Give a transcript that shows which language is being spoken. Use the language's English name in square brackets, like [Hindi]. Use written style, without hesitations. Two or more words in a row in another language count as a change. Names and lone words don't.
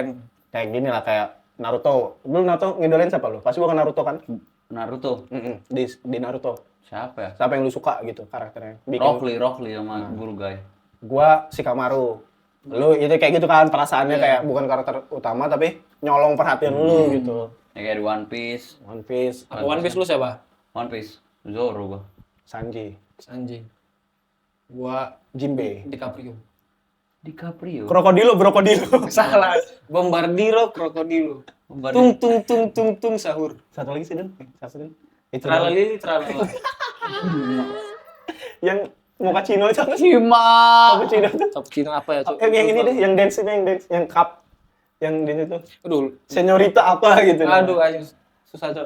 [Indonesian] Kayak gini lah, kayak Naruto. Lu Naruto ngidolain siapa lu? Pasti bukan Naruto kan? Naruto. Di Naruto. Siapa ya? Siapa yang lu suka gitu karakternya? Rock Lee sama Guru Guy. Gua Shikamaru. Lu itu kayak gitu kan perasaannya, kayak bukan karakter utama tapi nyolong perhatian lu gitu. Ya kayak di One Piece. One Piece, Apa One Piece lu siapa? One Piece. Zoro gua. Sanji, Sanji. Gua Jinbe, DiCaprio. DiCaprio. Krokodilo. Salah. Bombardiro Krokodilo. Tung tung tung tung tung sahur. Satu lagi sih Den. Satu Den. Itu Tralalili tralala. yang muka Cino itu apa sih? Cima. Muka Cino itu. Cappuccino apa ya? Cuk? Yang ini deh, yang dance, yang cup, yang dance itu. Aduh. Senyorita apa gitu. Aduh, anjing. Susah, Cok.